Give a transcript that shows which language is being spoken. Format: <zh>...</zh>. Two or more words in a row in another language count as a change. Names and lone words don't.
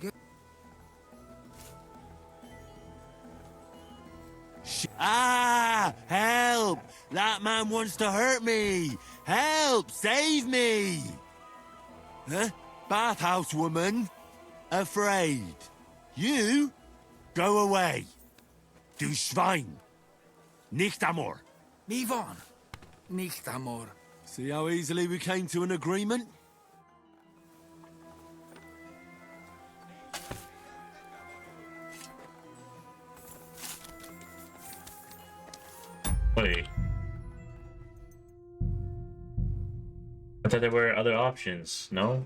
<en>Ah! Help! That man wants to hurt me! Help! Save me! Huh? Bathhouse woman. Afraid. You? Go away.</en> <de>Du Schwein. Nicht amor.</de> <hu>Mi van?</hu> <de>Nicht, amor.</de> <en>See how easily we came to an agreement? Wait. I thought there were other options, no?</en>